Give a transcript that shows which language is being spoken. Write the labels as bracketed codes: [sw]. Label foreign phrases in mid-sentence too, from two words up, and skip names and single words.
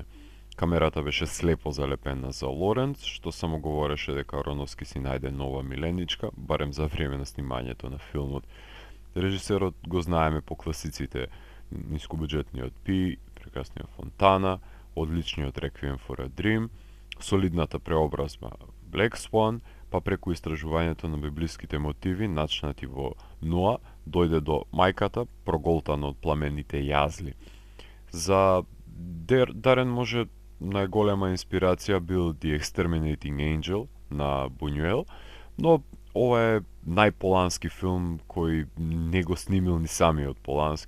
[mk] Камерата беше слепо залепена за Лоренц, што само говореше дека Аронофски си најде нова миленичка, барем за време на снимањето на филмот. Режисерот го знаеме по класиците нискобуџетниот Пи, прекрасниот Фонтана, одличниот Реквием for a Dream, солидната преобразба Black Swan, па преку истражувањето на библиските мотиви начнати во Ноа, дојде до мајката, проголтана од пламените јазли. За Дарен може најголема инспирација бил The Exterminating Angel на Бунјуел, но ова е најполански филм кој не го снимил ни самиот Полански.